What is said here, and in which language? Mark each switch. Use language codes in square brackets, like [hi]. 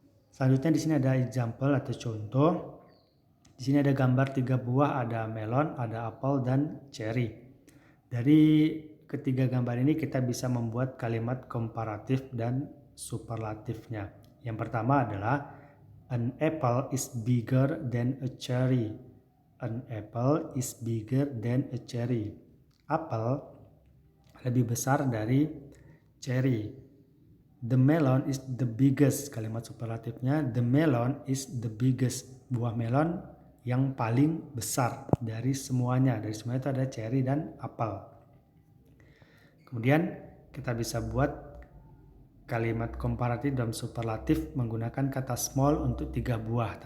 [id] Selanjutnya di sini ada example atau contoh. Di sini ada gambar 3 buah, ada melon, ada apel dan cherry. Dari ketiga gambar ini kita bisa membuat kalimat komparatif dan superlatifnya. Yang pertama adalah [en] an apple is bigger than a cherry. An apple is bigger than a cherry. [id] Apel lebih besar dari cherry. [en] The melon is the biggest. [id] Kalimat superlatifnya [en] the melon is the biggest. [id] Buah melon yang paling besar dari semuanya. Dari semuanya itu ada cherry dan apel. Kemudian kita bisa buat kalimat komparatif dan superlatif menggunakan kata small untuk 3 buah.